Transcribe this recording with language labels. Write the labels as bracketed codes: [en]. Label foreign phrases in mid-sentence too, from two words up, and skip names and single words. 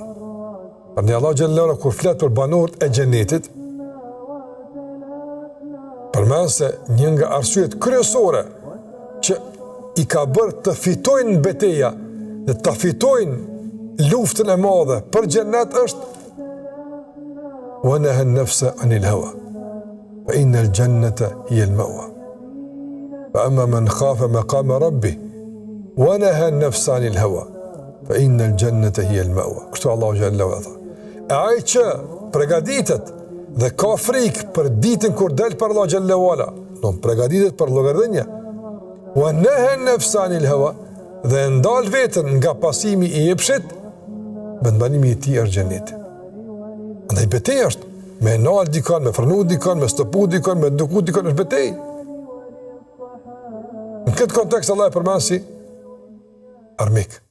[sq] Prandaj Allahu [ar] جل وعلا [sq] kur flet për banorët e xhenetit, përmend se një nga arsyet kryesore që i ka bërë të fitojnë betejën dhe të fitojnë luftën e madhe për xhenet është [ar] ونهى النفس عن الهوى فإن الجنة هي المأوى فأما من خاف مقام ربه ونهى النفس عن الهوى فإن الجنة هي المأوى. [sq] Kështu Allahu [ar] جل وعلا [sq] tha. Ai që përgatitet dhe ka frikë për ditën kur del për Allahu [ar] جل وعلا, [sq] do përgatitet për llogaridhje. [ar] ونهى النفس عن الهوى, [sq] dhe ndal vetën nga pasimi i jepshit, vendbanimi i tij është xheneti. Andaj betejë është me nal dikon, me frenu dikon, me stopu dikon, me duku dikon, është betejë. Në këtë kontekst Allah e përmend si armik.